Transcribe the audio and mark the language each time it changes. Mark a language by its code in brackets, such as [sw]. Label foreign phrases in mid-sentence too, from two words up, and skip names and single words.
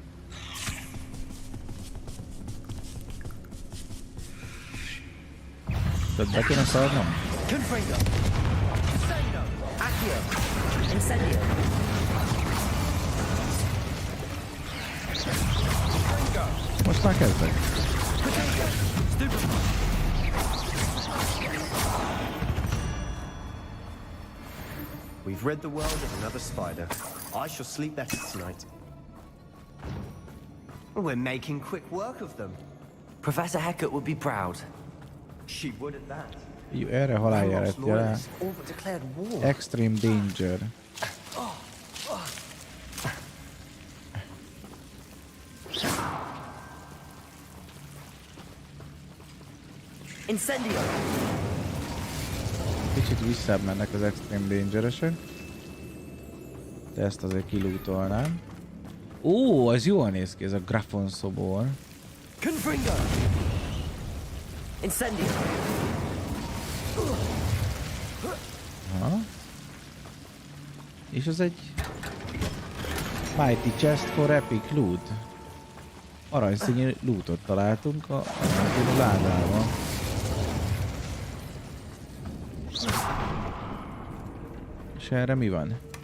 [hu] Tehát be kéne szaladnom? Most már kezdek. [en] We've rid the world of another spider. I shall sleep better tonight. We're making quick work of them. Professor Hecat would be proud. She would at that. [hu] Jó, erre haláljárat jel. [en] Extreme danger. [hu] Incendio. Kicsit visszább mennek az [en] extreme dangeresek. [hu] De ezt azért kilútolnám. Ó, az jól néz ki, ez a Grafon szobor. Confringo. Incendio. Aha. És az egy Mighty Chest for Epic Loot. Aranyszínű lootot találtunk a ládában. És erre mi van?